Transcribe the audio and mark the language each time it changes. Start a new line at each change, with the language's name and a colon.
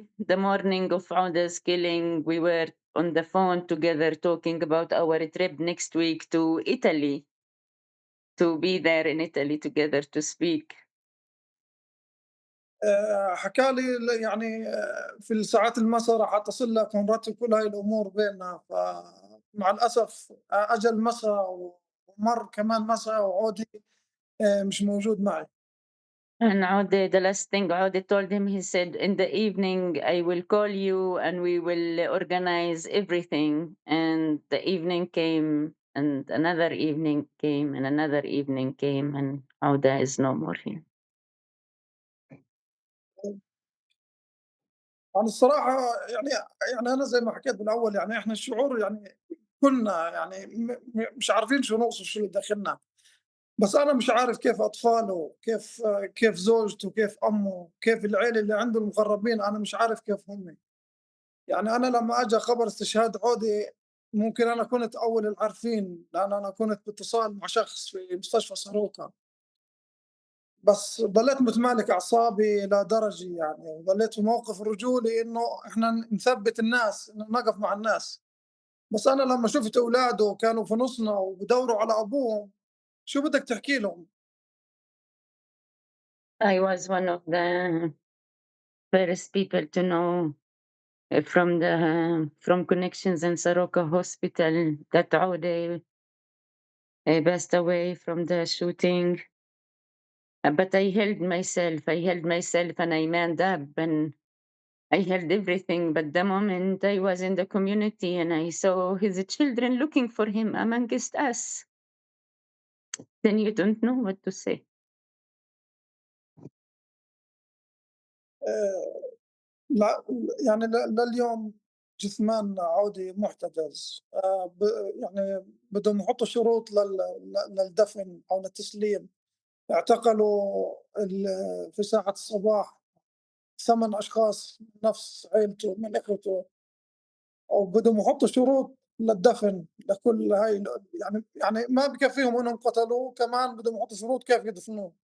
English: The morning of Awdah's killing, we were on the phone together talking about our trip next week to Italy, to be there in Italy together to speak.
Arabic: حكى لي يعني في الساعات المسا راح أتصل لك ونرتب كل هاي الأمور بيننا، فمع الأسف أجا المسا ومر كمان مسا وعودة مش موجود معي.
English: And Awdah, the last thing Awdah told him, he said, in the evening, I will call you and we will organize everything. And the evening came, and another evening came, and another evening came, and Awdah is no more here.
Arabic: يعني الصراحة يعني أنا زي ما حكيت بالأول، يعني إحنا الشعور يعني كلنا يعني مش عارفين شو نوصف شو اللي داخلنا، بس أنا مش عارف كيف أطفاله، كيف زوجته، كيف أمه، كيف العيلة اللي عنده المقربين، أنا مش عارف كيف هم. يعني أنا لمّا أجا خبر استشهاد عودة ممكن أنا كنت أول العارفين، لأن أنا كنت باتصال مع شخص في مستشفى ساروكا، بس ضليت متمالك أعصابي إلى درجة يعني، وضليت في موقف رجولي إنه إحنا نثبّت الناس، إنه نقف مع الناس، بس أنا لمّا شُفت أولاده كانوا في نُصنا وبيدوروا على أبوهم، شو بدك تحكي لهم؟
English: I was one of the first people to know from connections in Soroka Hospital that Awdah passed away from the shooting. But I held myself and I manned up and I held everything. But the moment I was in the community and I saw his children looking for him amongst us, then you don't know what to say.
Arabic: آآ لأ يعني لليوم جثمان عودة مُحتجز، ب يعني بدهم يحطّوا شروط للدفن أو للتسليم. اعتقلوا في ساعة الصباح 8 أشخاص من نفس عيلته من إخوته، وبدهم يحطوا شروط للدفن لكل هاي يعني ما بكفيهم إنهم قتلوه، كمان بدهم يحطوا شروط كيف يدفنوه.